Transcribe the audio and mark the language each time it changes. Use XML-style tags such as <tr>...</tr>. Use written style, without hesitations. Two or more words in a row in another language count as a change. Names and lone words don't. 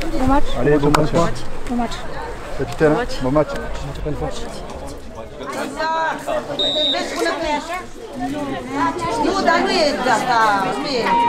<fr>match. Allez, bon match. Bon match. Capitaine, bon match.</fr> <ro>Nu, dar nu e de asta, nu e.</ro>